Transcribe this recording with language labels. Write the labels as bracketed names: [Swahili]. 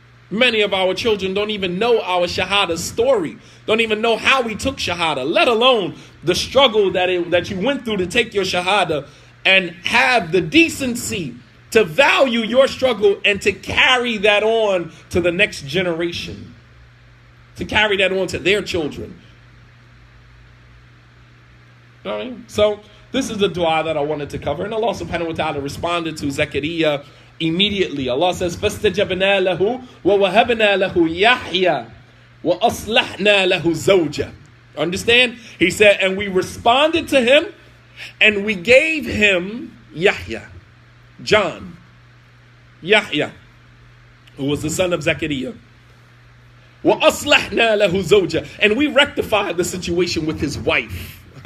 [English] Many of our children don't even know our shahada story, don't even know how we took shahada, let alone the struggle that you went through to take your shahada, and have the decency to value your struggle and to carry that on to the next generation, to carry that on to their children. All right? So this is the dua that I wanted to cover, and Allah subhanahu wa ta'ala responded to Zakariyah immediately. Allah says, [Arabic] فَاسْتَجَبْنَا لَهُ وَوَهَبْنَا لَهُ يَحْيَى وَأَصْلَحْنَا لَهُ زَوْجَهُ. [English] Understand? He said, and we responded to him, and we gave him Yahya, John, Yahya, who was the son of Zakariyah. [Arabic] وَأَصْلَحْنَا لَهُ زَوْجَهُ, [English] and we rectified the situation with his wife.